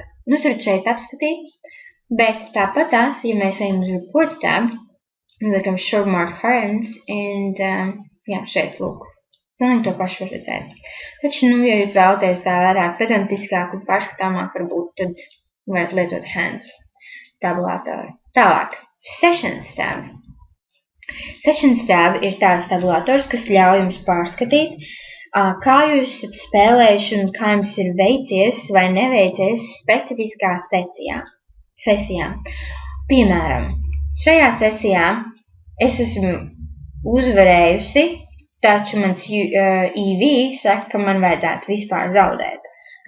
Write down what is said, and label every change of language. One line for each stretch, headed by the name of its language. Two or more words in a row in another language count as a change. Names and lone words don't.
Latvian: Jūs varat šeit apskatīt, bet tāpat tās, ja mēs ejam uz
English: Reports tab,
Latvian: liekam
English: Show Marked Hands,
Latvian: un, jā, šeit, lūk. Pilnīgi to pašu var redzēt. Taču, ja jūs vēlaties tā vairāk pedantiskāk un pārskatāmāk varbūt, tad varat lietot hands tabulātoru. Tālāk,
English: Sessions tab. Sessions tab
Latvian: ir tāds tabulators, kas ļauj jums pārskatīt, kā jūs esat spēlējuši un kā jums ir veicies vai neveicies specifiskā sesijā. Piemēram, šajā sesijā es esmu uzvarējusi, taču mans EV saka, ka man vajadzētu vispār zaudēt.